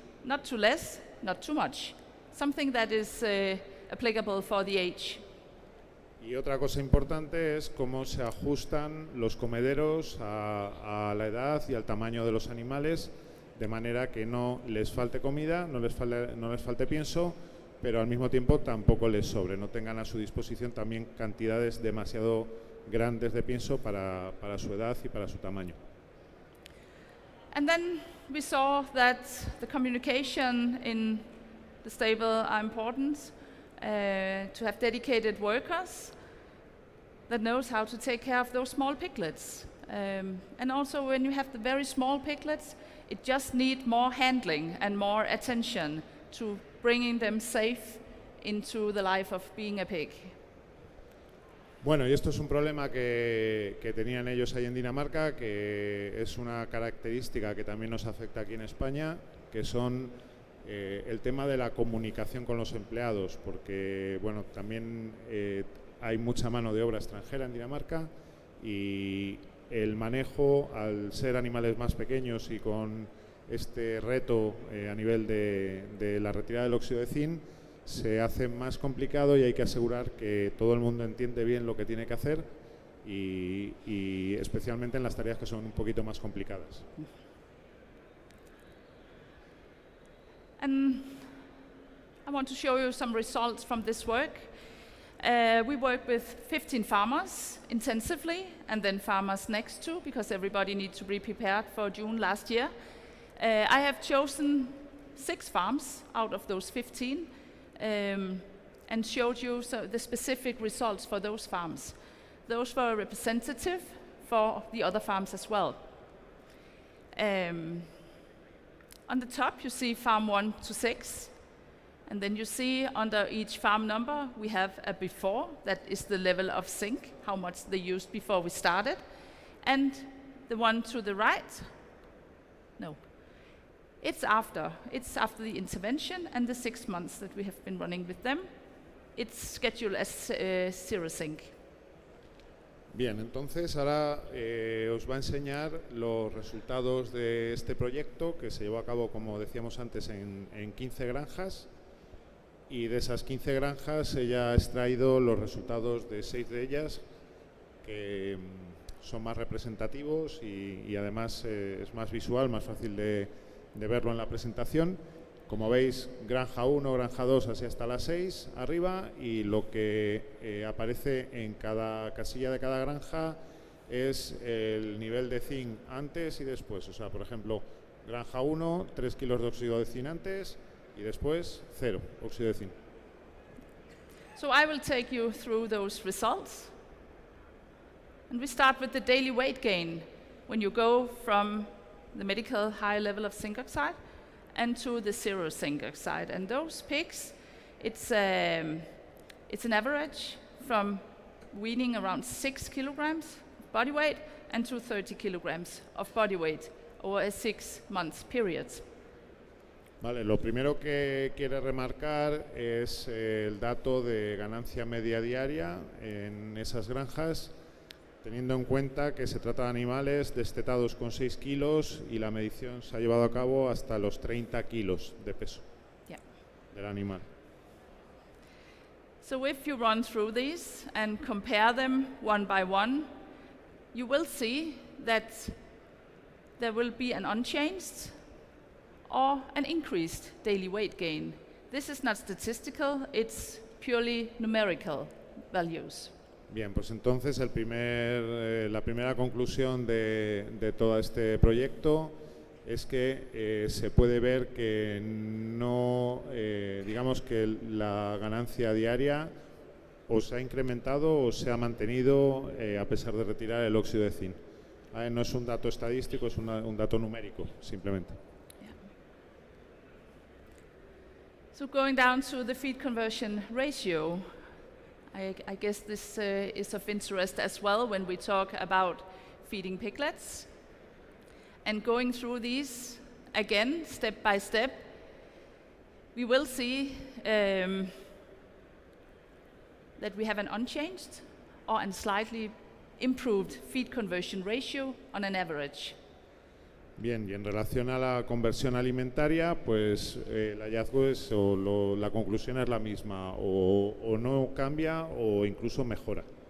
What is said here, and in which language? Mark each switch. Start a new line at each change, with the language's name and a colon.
English: Not too less, not too much. Something that is applicable for the age.
Spanish: Y otra cosa importante es cómo se ajustan los comederos a la edad y al tamaño de los animales, de manera que no les falte comida, no les falte pienso, pero al mismo tiempo tampoco les sobre, no tengan a su disposición también cantidades demasiado grandes de pienso para su edad y para su tamaño.
English: And then we saw that the communication in the stable are important, to have dedicated workers that knows how to take care of those small piglets. And also when you have the very small piglets, it just need more handling and more attention to bringing them safe into the life of being a pig.
Spanish: Bueno, y esto es un problema que tenían ellos ahí en Dinamarca, que es una característica que también nos afecta aquí en España, que son el tema de la comunicación con los empleados, porque bueno, también hay mucha mano de obra extranjera en Dinamarca, y el manejo, al ser animales más pequeños y con este reto a nivel de la retirada del óxido de zinc, se hace más complicado, y hay que asegurar que todo el mundo entiende bien lo que tiene que hacer, y especialmente en las tareas que son un poquito más complicadas.
English: And I want to show you some results from this work. We work with 15 farmers intensively, and then farmers next to, because everybody needs to be prepared for June last year. I have chosen 6 farms out of those 15, and showed you the specific results for those farms. Those were representative for the other farms as well. On the top you see farm 1 to 6, and then you see under each farm number we have a before, that is the level of zinc, how much they used before we started, and the one to the right, no, it's after the intervention and the 6 months that we have been running with them. It's scheduled as zero zinc.
Spanish: Bien, entonces ahora os va a enseñar los resultados de este proyecto, que se llevó a cabo, como decíamos antes, en 15 granjas, y de esas 15 granjas ella ha extraído los resultados de 6 de ellas, que son más representativos y además es más visual, más fácil de verlo en la presentación. Como veis, granja 1, granja 2, así hasta las 6 arriba, y lo que aparece en cada casilla de cada granja es el nivel de zinc antes y después. O sea, por ejemplo, granja 1, 3 kilos de óxido de zinc antes, y después 0 óxido de zinc.
English: So I will take you through those results. And we start with the daily weight gain when you go from the medical high level of zinc oxide and to the zero zinc oxide. And those pigs, it's an average from weaning around 6 kilograms body weight and to 30 kilograms of body weight over a 6-month period.
Spanish: Vale, lo primero que quiere remarcar es el dato de ganancia media diaria en esas granjas, teniendo en cuenta que se trata de animales destetados con 6 kilos y la medición se ha llevado a cabo hasta los 30 kilos de peso del animal.
English: So if you run through these and compare them one by one, you will see that there will be an unchanged or an increased daily weight gain. This is not statistical, it's purely numerical values.
Spanish: Bien, pues entonces la primera conclusión de todo este proyecto es que se puede ver que no, digamos que la ganancia diaria o se ha incrementado o se ha mantenido a pesar de retirar el óxido de zinc. No es un dato estadístico, es un dato numérico, simplemente.
English: So going down to the feed conversion ratio, I guess this is of interest as well when we talk about feeding piglets. And going through these again, step by step, we will see that we have an unchanged or a slightly improved feed conversion ratio on an average.
Spanish: Bien, y en relación a la conversión alimentaria, pues el hallazgo es, la conclusión es la misma, o no cambia o incluso mejora.